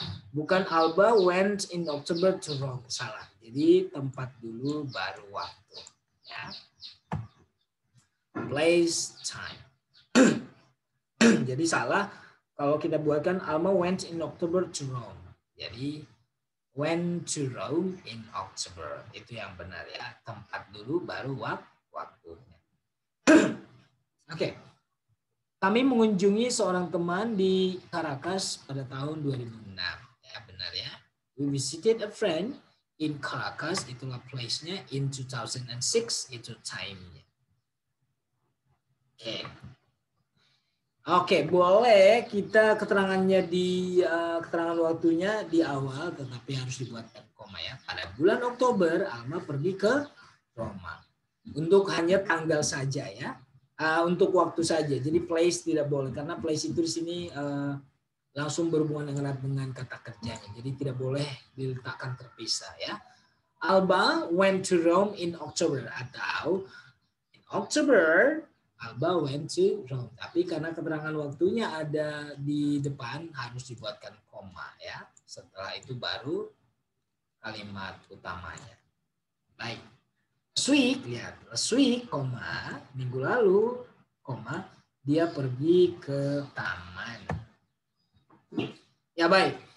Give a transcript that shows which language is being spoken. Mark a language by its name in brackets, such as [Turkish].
[Indonesian] Bukan [English] Alba went in October to Rome. [Indonesian] Salah. Jadi tempat dulu baru waktu. Ya. Place, time. Jadi salah kalau kita buatkan [English] Alma went in October to Rome. [Indonesian] Jadi [English] went to Rome in October. [Indonesian] Itu yang benar ya. Tempat dulu baru waktunya. Oke. Kami mengunjungi seorang teman di Caracas pada tahun 2006. Ya, benar ya. [English] We visited a friend in Caracas, [Indonesian] itulah place-nya. In 2006, itu time-nya. Oke, boleh kita keterangannya di keterangan waktunya di awal, tetapi harus dibuatkan koma ya. Pada bulan Oktober, Alma pergi ke Roma. Untuk hanya tanggal saja ya. Untuk waktu saja. Jadi place tidak boleh karena place itu di sini langsung berhubungan dengan kata kerjanya. Jadi tidak boleh diletakkan terpisah ya. [English] Alba went to Rome in October [Indonesian] atau [English] in October Alba went to Rome. [Indonesian] Tapi karena keterangan waktunya ada di depan harus dibuatkan koma ya. Setelah itu baru kalimat utamanya. Baik. [English] Last week, [Indonesian] lihat. Last week, koma, minggu lalu, koma, dia pergi ke taman. Ya baik.